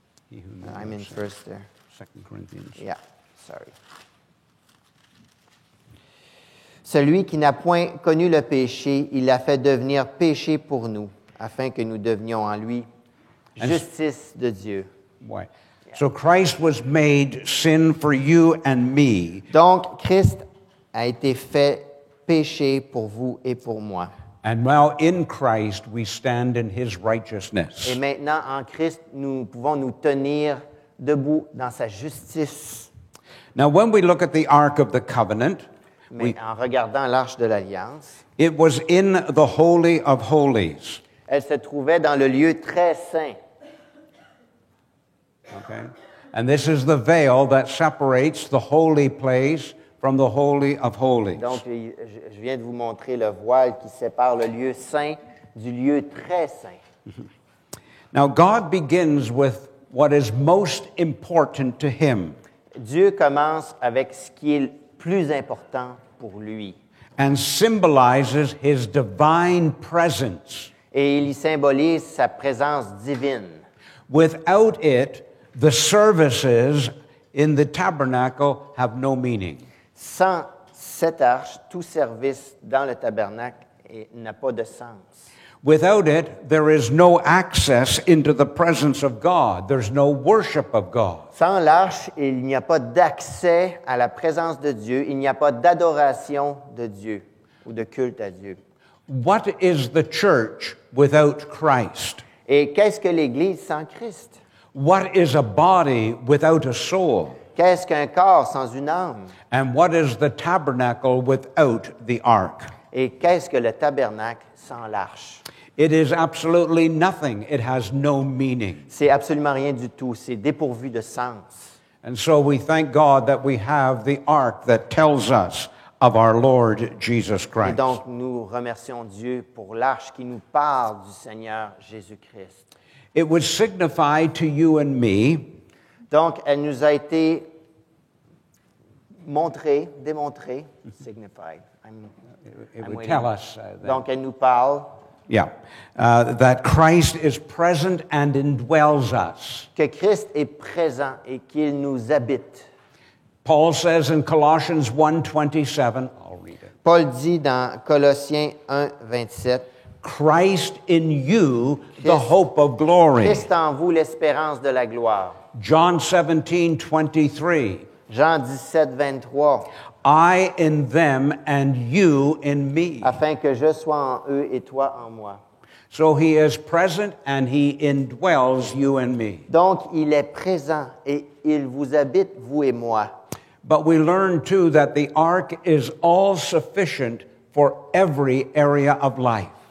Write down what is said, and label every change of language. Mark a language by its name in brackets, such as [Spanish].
[English] He who knew I'm no in sin. first there. 2 Corinthians. Yeah, sorry. [French] Celui qui n'a point connu le péché, il l'a fait devenir péché pour nous, afin que nous devenions en lui justice de Dieu. Why? [English] So Christ was made sin for you and me, [French] Donc, Christ a été fait péché pour vous et pour moi. [English] and now in Christ we stand in his righteousness. [French] Et maintenant, en Christ, nous pouvons nous tenir debout dans sa justice. [English] Now, when we look at the Ark of the Covenant, [French] Mais en regardant l'Arche de l'Alliance, [English] it was in the Holy of Holies. [French] elle se trouvait dans le lieu très saint. [English] Okay? And this is the veil that separates the holy place from the Holy of Holies. [French] Donc, je viens de vous montrer le voile qui sépare le lieu saint du lieu très saint. [English] Now, God begins with what is most important to him [French] Dieu commence avec ce qui est le plus important pour lui. [English] and symbolizes his divine presence. [French] Et il y symbolise sa présence divine. [English] Without it, the services in the tabernacle have no meaning. [French] Sans cette arche, tout service dans le tabernacle n'a pas de sens. [English] Without it, there is no access into the presence of God. There's no worship of God. [French] Sans l'arche, il n'y a pas d'accès à la présence de Dieu, il n'y a pas d'adoration de Dieu ou de culte à Dieu. [English] What is the church without Christ? [French] Et qu'est-ce que l'Église sans Christ? [English] What is a body without a soul? [French] Qu'est-ce qu'un corps sans une âme? [English] And what is the tabernacle without the ark? [French] Et qu'est-ce que le tabernacle sans l'arche? [English] It is absolutely nothing. It has no meaning. [French] C'est absolument rien du tout, c'est dépourvu de sens. [English] And so we thank God that we have the ark that tells us of our Lord Jesus [French] Et [English] Christ. [French] donc, nous remercions Dieu pour l'arche qui nous parle du Seigneur Jésus-Christ. [English] It would signify to you and me [French] Donc, elle nous a été montrée, démontrée, signified. [English] it would waiting. tell us that, [French] Donc, elle nous parle [English] that Christ is present and indwells us. [French] que Christ est présent et qu'il nous habite. [English] Paul says in Colossians 1:27, I'll read it. [French] Paul dit dans Colossiens 1, 27, [English] Christ in you, the Christ- hope of glory. [French] Christ en vous, l'espérance de la gloire. [English] John 17:23, [French] Jean 17, 23, [English] I in them and you in me. [French] afin que je sois en eux et toi en moi. [English] So he is present and he indwells you and me. [French] Donc, il est présent et il vous habite, vous et moi. [English] But we learn too that the ark is all sufficient for every area of life.